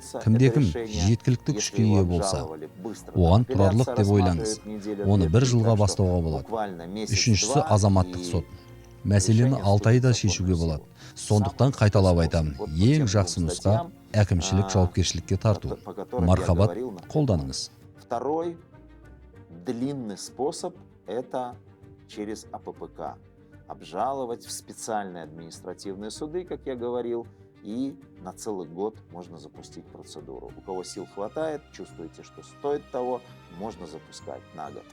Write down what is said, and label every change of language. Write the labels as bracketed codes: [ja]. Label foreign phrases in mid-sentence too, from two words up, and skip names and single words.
[kk] Кімде-кім жеткілікті күшке ие болса, оған тұрарлық деп ойлаңыз. Оны 1 жылға бастауға болады. Үшіншісі азаматтық сот. Мәселені 6 айда шешуге болады. Сондықтан қайталап айтамын, ең жақсы нұсқа әкімшілік жауапкершілікке тарту. Мархабат, қолданыңыз. [ru] длинный способ – это через АППК. Обжаловать в специальные административные суды, как я говорил, и на целый год можно запустить процедуру. У кого сил хватает, чувствуете, что стоит того, можно запускать на год.